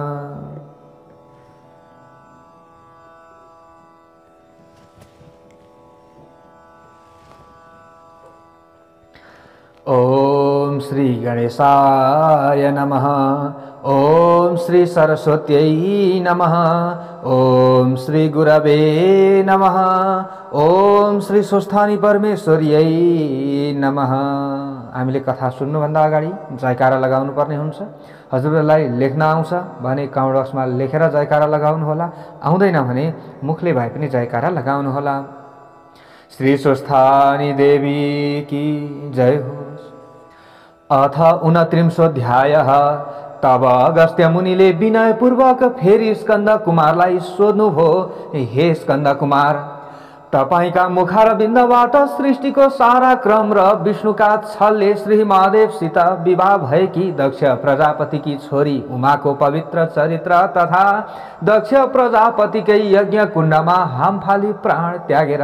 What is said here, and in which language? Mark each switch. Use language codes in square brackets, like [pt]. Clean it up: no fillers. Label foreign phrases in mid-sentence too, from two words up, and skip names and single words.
[sa] ओम श्री गणेशाय नमः। ओम श्री सरस्वत्यै नमः। ओम श्री गुरवे नमः। ओम श्री स्वस्थानी परमेश्वर्यै नमः। [ne] हामीले कथा सुन्नुभन्दा अगाडि जयकारा लगाउनु पर्ने हुन्छ। हजुरहरूलाई लेख्न आउँछ भने कमेन्ट बक्समा लेखेर जयकारा लगाउनु होला, आउँदैन भने मुखले भए पनि जयकारा लगाउनु होला। श्री स्वस्थानी देवी की जय होस्। [sa] अथ 29 अध्यायः। [ne] तब अगस्त्य मुनिले विनयपूर्वक फेरि स्कन्द कुमारलाई सोध्नुभयो, हे स्कन्द कुमार, तपाईका मुखारविन्दबाट सृष्टिको सारा क्रम र विष्णुका छलले श्री महादेवसित विवाह भएकी दक्ष प्रजापतिकी छोरी उमाको पवित्र चरित्र तथा दक्ष प्रजापतिकै यज्ञ कुण्डमा हामफाली प्राण त्यागेर